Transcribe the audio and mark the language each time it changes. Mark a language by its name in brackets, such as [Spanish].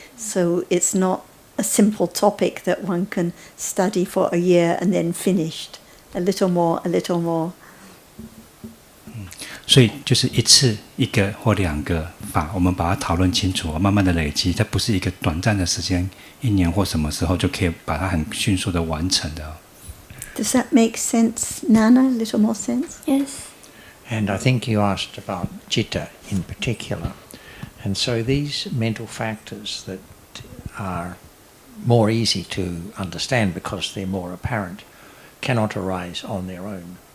[English] So it's not a simple topic that one can study for a year and then finished. A little more, a little more. [Chinese] 所以就是一次一个或两个法，我们把它讨论清楚，慢慢的累积，它不是一个短暂的时间，一年或什么时候就可以把它很迅速的完成的。 [English] Does that make sense, Nana? A little more sense? Yes. And I think you asked about citta in particular. And so these mental factors that are more easy to understand because they're more apparent cannot arise on their own.